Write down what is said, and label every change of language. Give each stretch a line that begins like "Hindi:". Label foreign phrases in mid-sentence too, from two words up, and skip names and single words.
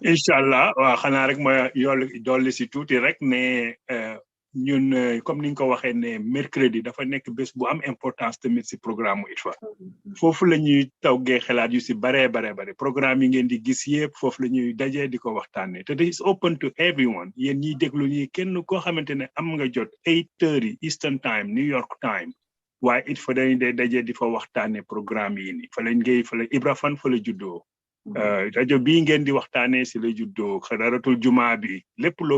Wolof: Inshallah waaw xanaa rek ma dolli si tuuti rek ne ñun comme ni nga ko waxee ne mercredi dafa nekk bés bu am importance tamit si programme Itfa foofu la ñuy tawgee xalaat yu si bare programme yi ngeen di gis yëpp foofu la ñuy dajee di ko waxtaanee te
English: is open to everyone
Wolof: yéen ñiy déglu ñi kenn koo xamante ne am nga jot 8:30 Eastern Time New York Time waaye Itfa dañuy dee dajee di fa waxtaanee programme yi ni fa lañ ngay fa la Ibra Fan fa la juddoo rajo bii ngeen di waxtaanee si la juddoo xadaratul jumaa bi lépp loo